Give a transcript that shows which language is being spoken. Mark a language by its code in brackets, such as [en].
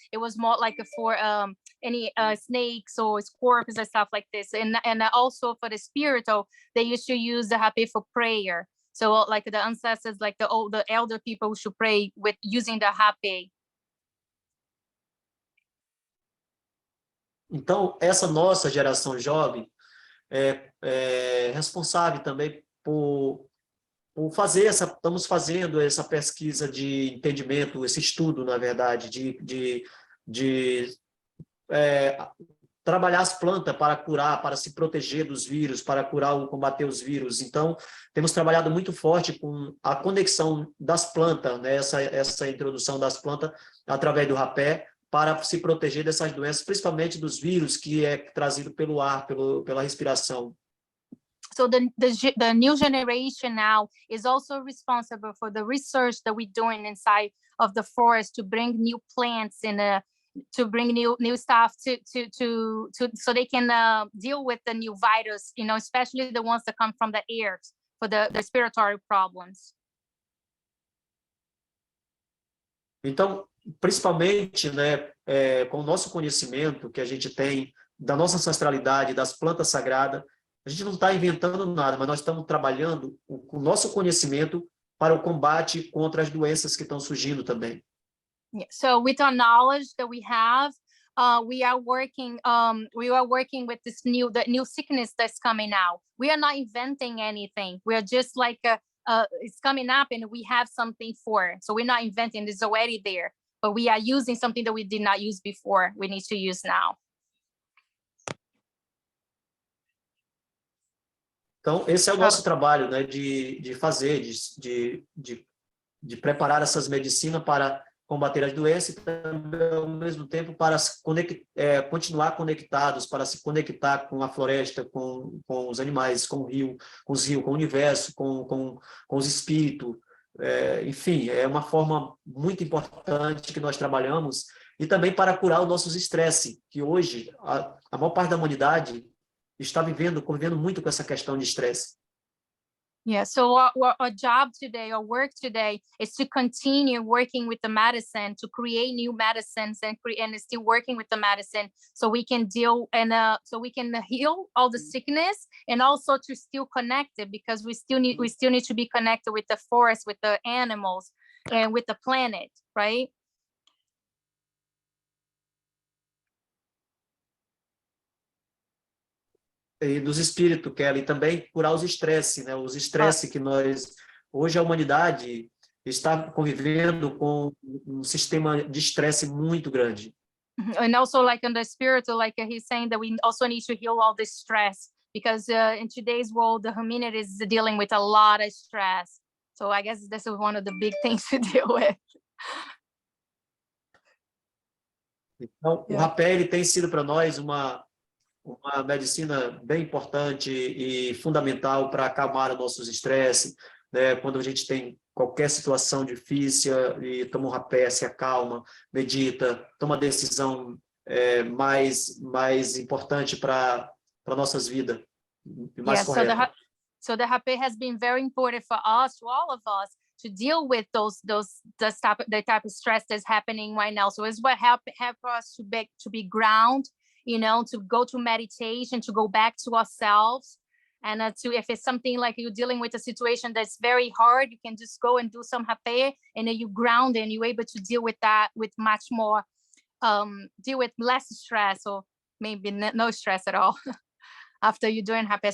[en] It was more like for any snakes or scorpions and stuff like this, and also for the spiritual, they used to use the Hape for prayer. So like the ancestors, like the elder people should pray with using the Hape. [pt] Então, essa nossa geração jovem é responsável também por estamos fazendo essa pesquisa de entendimento, esse estudo, na verdade, de trabalhar as plantas para curar, para se proteger dos vírus, para combater os vírus. Então, temos trabalhado muito forte com a conexão das plantas, né? essa introdução das plantas através do rapé, para se proteger dessas doenças, principalmente dos vírus que é trazido pelo ar, pela respiração. [en] So the new generation now is also responsible for the research that we're doing inside of the forest to bring new plants and to bring new stuff to so they can deal with the new virus, you know, especially the ones that come from the air for the respiratory problems. [pt] Então, principalmente, né, com o nosso conhecimento que a gente tem da nossa ancestralidade, das plantas sagradas, a gente não está inventando nada, mas nós estamos trabalhando com o nosso conhecimento para o combate contra as doenças que estão surgindo também. [en] Yeah. So with our knowledge that we have, we are working with the new sickness that's coming out. We are not inventing anything. We are just like it's coming up and we have something for it. So we're not inventing, it's already there, but we are using something that we did not use before. We need to use now. [pt] Então, esse é o nosso trabalho, né, de fazer, de preparar essas medicinas para combater as doenças e também, ao mesmo tempo, para continuar conectados, para se conectar com a floresta, com os animais, com o rio, com o universo, com os espíritos. Enfim, é uma forma muito importante que nós trabalhamos e também para curar os nossos estresses, que hoje a maior parte da humanidade está convivendo muito com essa questão de estresse. [en] Yeah, so our job today, our work today is to continue working with the medicine, to create new medicines and still working with the medicine so we can deal and so we can heal all the sickness and also to still connect it, because we still need to be connected with the forest, with the animals and with the planet, right? [pt] E dos espíritos, Kelly, também curar os estresses, né? Os estresses que hoje a humanidade está convivendo com um sistema de estresse muito grande. [en] And also like on the spiritual, like he's saying that we also need to heal all the stress, because in today's world, the humanity is dealing with a lot of stress. So I guess this is one of the big things to deal with. [pt] Então, o rapé, ele tem sido para nós uma medicina bem importante e fundamental para acalmar os nossos estresses, né? Quando a gente tem qualquer situação difícil e toma um rapé, se acalma, medita, toma decisão mais importante para nossas vidas, mais correta. [en] So the Hape has been very important for us, to all of us, to deal with the type of stress that's happening right now. So it's what help us to be ground, to go to meditation, to go back to ourselves. And if it's something like you're dealing with a situation that's very hard, you can just go and do some Hape, and then you ground and you're able to deal with that with much more, deal with less stress, or maybe no stress at all. After you're doing Hape.